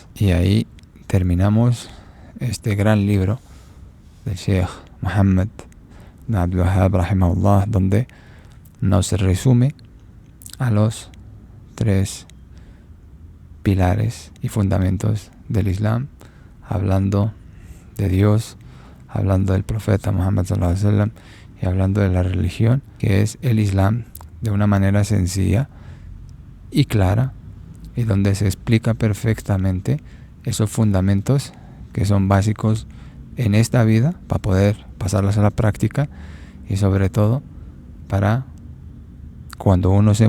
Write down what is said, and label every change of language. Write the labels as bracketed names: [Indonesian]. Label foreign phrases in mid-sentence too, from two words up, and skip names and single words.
[Spanish] Y ahí terminamos este gran libro del Sheikh Muhammad ibn Abdul Wahhab rahimahullah, donde nos resume a los 3 pilares y fundamentos del Islam, hablando de Dios, hablando del profeta Muhammad [Arabic] صلى الله عليه [Spanish] wasallam y hablando de la religión, que es el Islam, de una manera sencilla y clara, y donde se explica perfectamente esos fundamentos que son básicos en esta vida para poder pasarlas a la práctica, y sobre todo para cuando uno se